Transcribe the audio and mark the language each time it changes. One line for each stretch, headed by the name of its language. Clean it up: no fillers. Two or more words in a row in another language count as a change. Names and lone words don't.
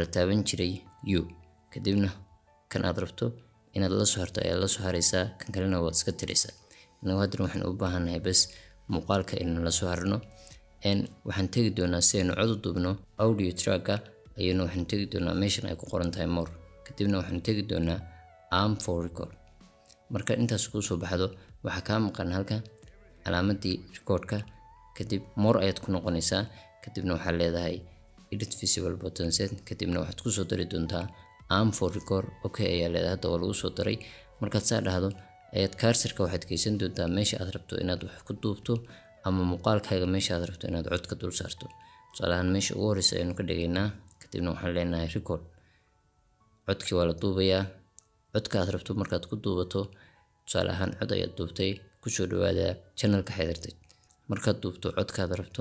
Somali: la taaban jiray u kadibna kan aad rabto inaad la soo harto ayaa la soo haraysaa kan kalena waad iska tiraysaa inagu hadda waxaan u baahanahay bas muuqaalka inaan la soo harno waxaan tagi doonaa si aynu cod u duubno
English: audio track
Somali: ayaynu waxaan tagi doonaa meeshan ay ku qoran tahay more kadibna waxaan tagi doonaa
English: arm for
Somali: record marka intaas ku soo baxdo waxa ka maqan halka calaamadii recordka kadib more ayaad ku noqonaysaa kadibna waxa leedahay
English: edit visible button set
Somali: kadibna waxaad ku soo dari doontaa
English: arm for record okay
Somali: ayaa leedahay hadda waa lagu soo daray markaad saa dhahdo ayaad cursor-ka waxaad geysan doontaa meesha aad rabto inaad wax ku duubto ama muuqaalkaaga meesha aad rabto inaad cod ka dul saarto tusaalahan meesha ugu horeysa aynu ka dhigaynaa kadibna waxaan leenahay record codkii waa la duubayaa codka aad rabto markaad ku duubato tusaalahan cod ayaad duubtay ku soo dhawaada channelka Xeedartay markaad duubto codkaad rabto